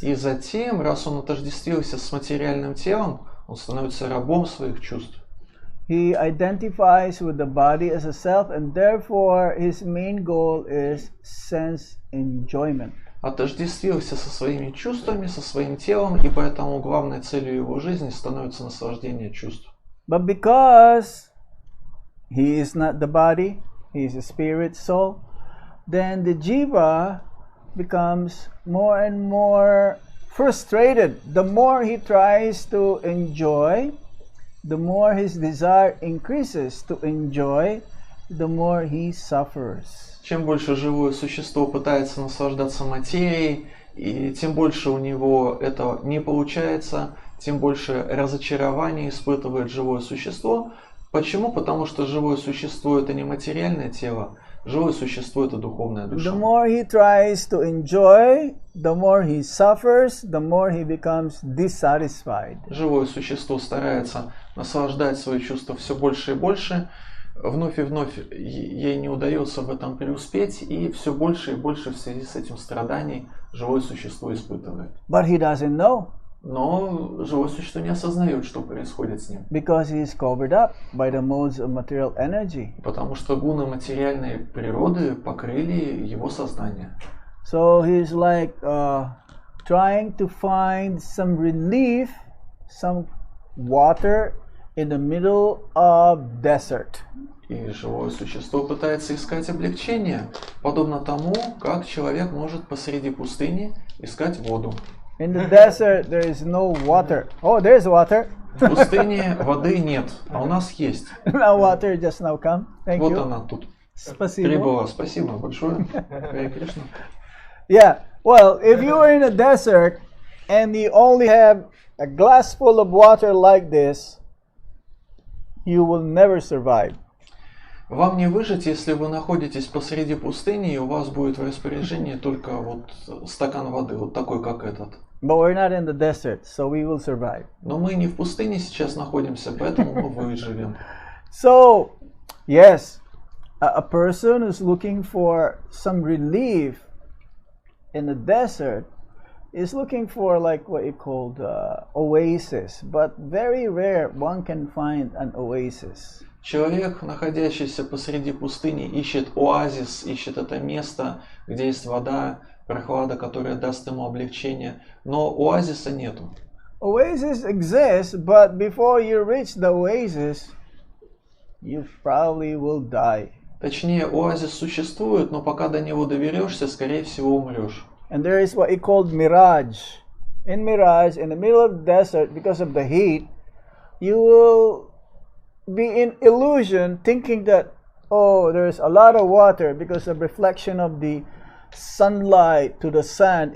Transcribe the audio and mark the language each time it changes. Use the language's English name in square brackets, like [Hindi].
[Russian] И затем, раз он отождествился с материальным телом, он становится рабом своих чувств. [English] He identifies with the body as a self, and therefore his main goal is sense enjoyment. [Russian] Отождествился со своими чувствами, со своим телом, и поэтому главной целью его жизни становится наслаждение чувств. [English] But because he is not the body, he is a spirit soul, then the jiva becomes more and more frustrated. The more he tries to enjoy, the more his desire increases to enjoy, the more he suffers. [Russian] Чем больше живое существо пытается наслаждаться материей, и тем больше у него это не получается, тем больше разочарования испытывает живое существо. Почему? Потому что живое существо это не материальное тело, живое существо это духовная душа. [English] The more he tries to enjoy, the more he suffers, the more he becomes dissatisfied. [Russian] Живое существо старается наслаждать свои чувства все больше и больше, вновь и вновь ей не удается в этом преуспеть, и все больше и больше в связи с этим страданий живое существо испытывает. [English] But he doesn't know. [Russian] Но живое существо не осознает, что происходит с ним. [English] Because he is covered up by the modes of material energy. [Russian] Потому что гуны материальной природы покрыли его сознание. [English] So he's like trying to find some relief, some water in the middle of desert. [Russian] И живое существо пытается искать облегчение, подобно тому, как человек может посреди пустыни искать воду. [English] In the desert there is no water. Oh, there's water. [Russian] В пустыне воды нет, а у нас есть. [English] Now water just now come. Thank [Russian] Вот [English] you. [Russian] она тут Спасибо. прибыла. Спасибо большое. Харе Кришна. [English] Yeah. Well, if you are in a desert and you only have a glass full of water like this, you will never survive. [Russian] Вам не выжить, если вы находитесь посреди пустыни, и у вас будет в распоряжении только вот стакан воды, вот такой, как этот. [English] But we're not in the desert, so we will survive. [Russian] Но мы не в пустыне сейчас находимся, поэтому мы выживем. [English] So, yes, a person who's looking for some relief in the desert is looking for like what you call oasis, but very rare one can find an oasis. [Russian] Человек, находящийся посреди пустыни, ищет оазис, ищет это место, где есть вода, прохлада, которая даст ему облегчение, но оазиса нету. [English] Oasis exists, but before you reach the oasis, you probably will die. [Russian] Точнее, оазис существует, но пока до него доберешься, скорее всего, умрешь. [English] And there is what he called mirage. In mirage, in the middle of the desert, because of the heat, you will be in illusion thinking that, oh, there's a lot of water because of reflection of the sunlight to the sand.